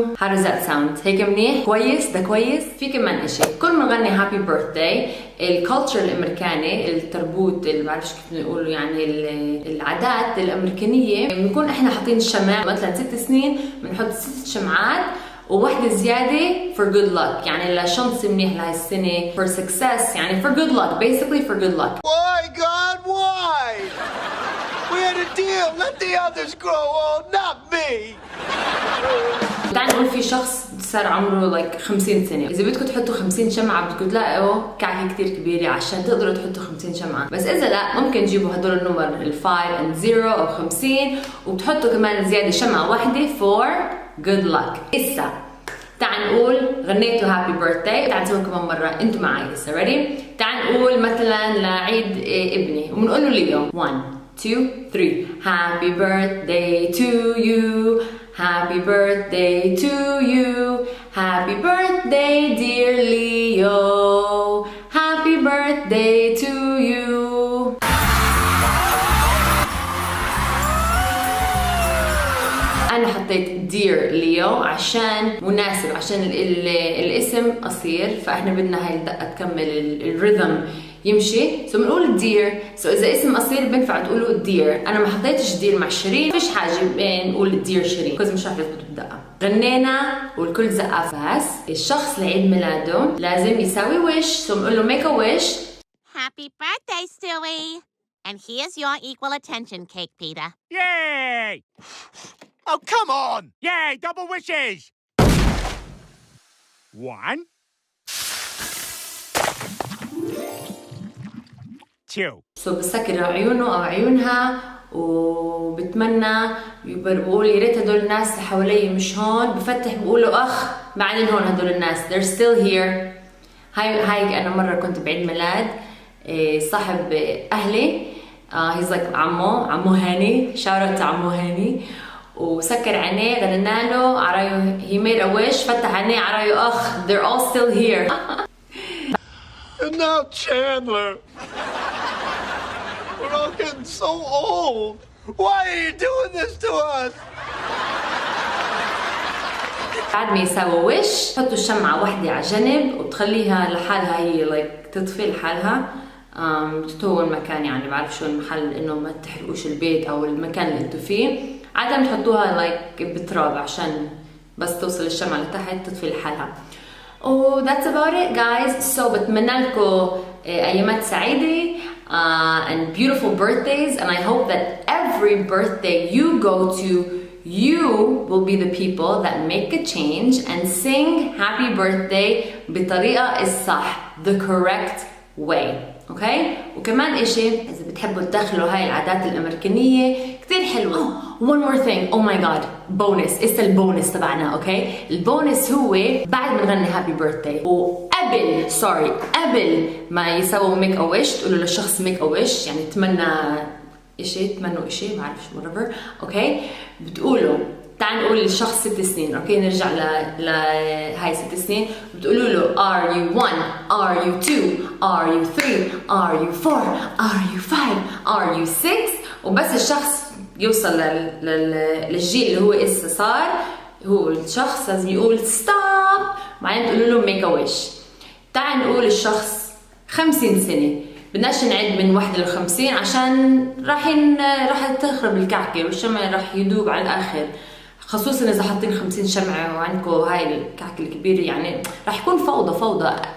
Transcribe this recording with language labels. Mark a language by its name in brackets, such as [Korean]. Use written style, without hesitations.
[English] How does that sound؟ [Arabic] هيك منيح؟ كويس؟ ده كويس؟ في كمان اشي، كل ما نغني هابي بيرثداي الكالتشر الامريكاني، التربوت اللي بعرفش كيف نقوله، يعني العادات الامريكانيه، بنكون احنا حاطين الشمع مثلا 6 سنين بنحط 6 شمعات وواحدة زيادة [English] for good luck، [Arabic] يعني لشنص منيح لهي السنة، [English] for success، [Arabic] يعني for good luck، [English] basically for good luck. Why God why؟ We had a deal. Let the others grow old, not me. [Arabic] تعال نقول في شخص صار عمره 50 سنة، إذا بدكم تحطوا 50 شمعة بدكم تلاقوا كعكة كتير كبيرة عشان تقدروا تحطوا 50 شمعة، بس إذا لا ممكن تجيبوا هدول النمر 5 and 0 أو 50 وبتحطوا كمان زيادة شمعة واحدة [English] for good luck. [Arabic] إسا تعال نقول غنيتوا هابي بيرثداي، تعال نسوي كمان مرة انتوا معي. [English] إسا ready؟ [Arabic] تعال نقول مثلا لعيد ابني وبنقول له ليو [English] 1 2 3 Happy birthday to you، Happy birthday to you، Happy birthday dear Leo، Happy birthday to you. [Arabic] أنا حطيت dear Leo عشان مناسب، عشان الاسم قصير، فإحنا بدنا هاي الدقة تكمل الريذم يمشي، سو بنقول dear. سو إذا اسم قصير بينفع تقولوا dear. أنا ما حطيتش dear مع شيرين، فيش حاجة نقول dear شيرين، كوز مش رح يثبتوا الدقة. غنينا والكل زقف، بس الشخص لعيد ميلاده لازم يساوي wish، سو بنقول له [English] make a wish. Happy birthday, Stewie! And here's your equal attention cake, Peter. Yay! Oh, come on! Yay! Double wishes! 1 2. [Arabic] سو بسكر عيونه او عيونها وبتمنى بقول يا ريت هدول الناس اللي حوالي مش هون، بفتح بقولوا اخ بعدين هون هدول الناس [English] they're still here. [Arabic] هاي انا مره كنت بعيد ميلاد صاحب اهلي، [English] he's like [Arabic] عمو هاني، [English] shout out [Arabic] عمو هاني، وسكر عينيه غنينا له عرايو [English] he made a wish، [Arabic] فتح عينيه عرايو اخ [English] they're all still here. And now Chandler. We're all getting so old. Why are you doing this to us? [Arabic] بعد ما يساوي وش تحطوا الشمعة واحدة على جنب وتخليها لحالها، هي تطفي لحالها. بتطول مكان، يعني بعرف شو المحل انه ما تحرقوش البيت او المكان اللي انتوا فيه. عادة بتحطوها بتراب عشان بس توصل الشمعة لتحت تطفي لحالها. [English] that's about it guys. So [Arabic] بتمنى لكم ايامات سعيدة [English] and beautiful birthdays, and I hope that every birthday you go to, you will be the people that make a change and sing happy birthday [Arabic] بطريقة الصح, [English] the correct way. [Arabic] اوكي. وكمان اشي اذا بتحبوا تدخلوا هاي العادات الامريكانية كتير حلوة. [English] one more thing, oh my god, bonus. [Arabic] اسا البونس تبعنا. اوكي. البونس هو بعد ما نغني هابي بيرثداي وقبل قبل ما يسووا ميك او ويش تقولوا للشخص ميك او ويش، يعني تمنوا اشي ما بعرف شو whatever. اوكي. بتقولوا تعال نقول الشخص 6 سنين. اوكي. نرجع هاي 6 سنين. بتقولوا له [English] are you 1 are you 2 are you 3 are you 4 are you 5 are you 6. [Arabic] وبس الشخص يوصل للجيل اللي هو اسا صار، هو الشخص لازم يقول ستوب، بعدين تقولوا له ميك ا ويش. تعال نقول الشخص 50 سنة، بدناش نعد من 1 ل 50 عشان راح تخرب الكعكة والشمع راح يدوب على الآخر، خصوصا إذا حاطين 50 شمعة وعندكم هاي الكعكة الكبيرة، يعني راح يكون فوضى.